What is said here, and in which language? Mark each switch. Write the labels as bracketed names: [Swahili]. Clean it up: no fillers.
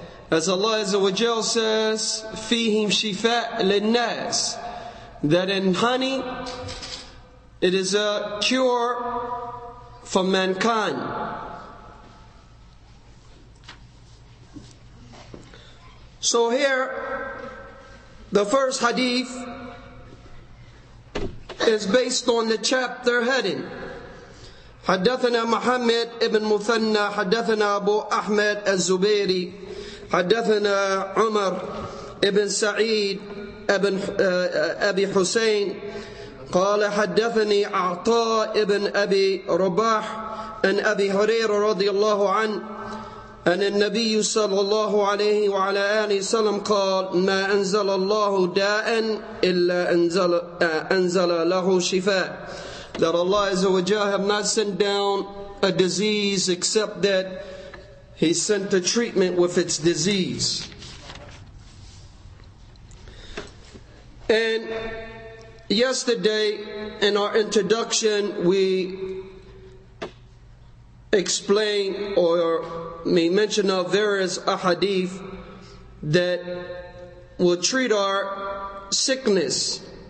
[English] As Allah Azza wa Jal says, [Arabic] فِيهِمْ شِفَاء لِلنَّاسِ, [English] that in honey it is a cure for mankind. So here, the first hadith is based on the chapter heading. [Arabic] حدثنا محمد ابن مثنى حدثنا أبو أحمد الزبيري حدثنا عمر ابن سعيد ابن أبي حسين قال حدثني عطاء ابن أبي رباح عن أبي هريرة رضي الله عنه أن النبي صلى الله عليه وعلى آله وسلم قال ما أنزل الله داء إلا أنزل له شفاء. [English] That Allah Azza wa Jalla have not sent down a disease except that He sent the treatment with its disease. And yesterday in our introduction we explained or made mention of various ahadith that will treat our sickness,